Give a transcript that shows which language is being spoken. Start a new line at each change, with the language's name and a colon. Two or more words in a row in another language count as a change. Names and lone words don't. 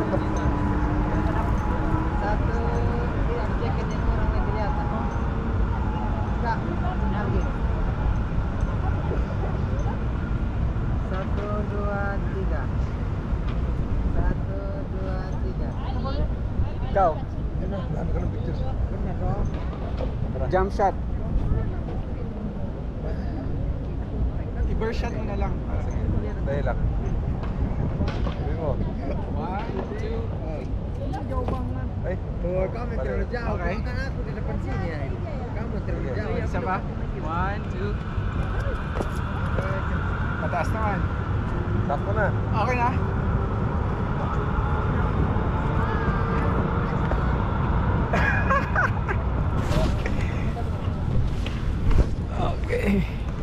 Indonesian: Satu yang jaketnya orang yang kelihatan. Enggak, lagi. 1, 2, 3. 1, 2, 3.
Filipino: Ikaw. Ano ka ng pictures?
English: Jump shot. I-burst shot
Filipino: mo na lang. Sige. Dahil lang. Sabi mo. 1, 2. Ay.
Indonesian: Oh, kamu terlalu jauh. Okay. Kan aku di depan sini ya. Kamu terlalu jauh.
Filipino: Isa pa? 1, 2. Mataas naman. Sakto na. Okay na? Okay.